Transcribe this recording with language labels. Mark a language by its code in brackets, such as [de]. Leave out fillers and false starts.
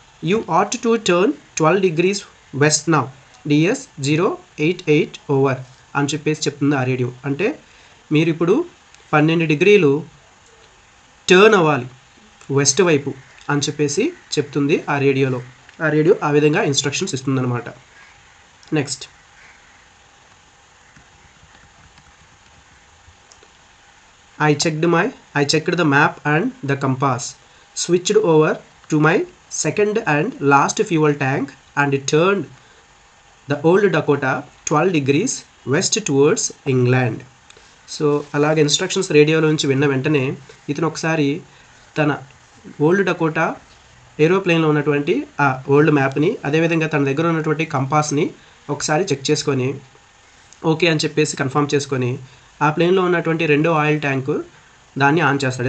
[en] you ought to turn 12 degrees west now DS-088 over [te] అని చెప్పేసి చెప్తుంది ఆ రేడియో. అంటే మీరు ఇప్పుడు 12 డిగ్రీలు టర్న్ అవ్వాలి వెస్ట్ వైపు అని చెప్పేసి చెప్తుంది ఆ రేడియోలో. ఆ రేడియో ఆ విధంగా instructions ఇస్తుందన్నమాట. [en] Next, I checked the map and the compass, switched over to my second and last fuel tank and turned the old Dakota 12 degrees west towards England. [te] So అలాగే ఇన్స్ట్రక్షన్స్ రేడియోలోంచి విన్న వెంటనే ఇతను ఒకసారి తన ఓల్డ్ డకోటా ఏరోప్లేన్లో ఉన్నటువంటి ఆ old మ్యాప్ని, అదేవిధంగా తన దగ్గర ఉన్నటువంటి కంపాస్ని ఒకసారి చెక్ చేసుకొని ఓకే అని చెప్పేసి కన్ఫర్మ్ చేసుకొని ఆ ప్లేన్లో ఉన్నటువంటి రెండో ఆయిల్ ట్యాంకు దాన్ని ఆన్ చేస్తాడు.